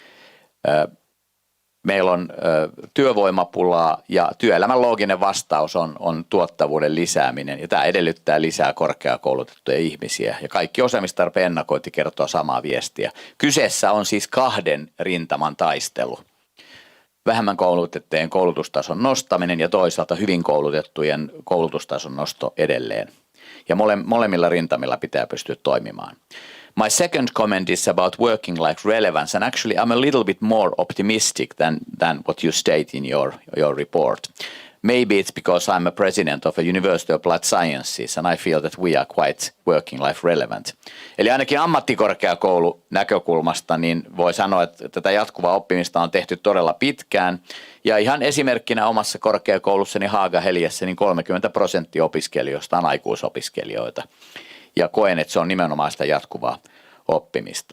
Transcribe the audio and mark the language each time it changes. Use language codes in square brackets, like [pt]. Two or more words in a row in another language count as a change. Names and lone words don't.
[fi] Meillä on työvoimapulaa, ja työelämän looginen vastaus on tuottavuuden lisääminen, ja tämä edellyttää lisää korkeakoulutettuja ihmisiä, ja kaikki osaamistarpeen ennakointi kertoo samaa viestiä. Kyseessä on siis kahden rintaman taistelu. Vähemmän koulutettujen koulutustason nostaminen ja toisaalta hyvin koulutettujen koulutustason nosto edelleen. Ja molemmilla rintamilla pitää pystyä toimimaan. [en] My second comment is about working life relevance, and actually I'm a little bit more optimistic than what you state in your report. Maybe it's because I'm a president of a University of Applied Sciences, and I feel that we are quite working life relevant. [fi] Eli ainakin ammattikorkeakoulun näkökulmasta niin voi sanoa, että tätä jatkuvaa oppimista on tehty todella pitkään. Ja ihan esimerkkinä omassa korkeakoulussani Haagaheliassa niin 30% opiskelijoista on aikuisopiskelijoita. Ja koen, että se on nimenomaan sitä jatkuvaa oppimista.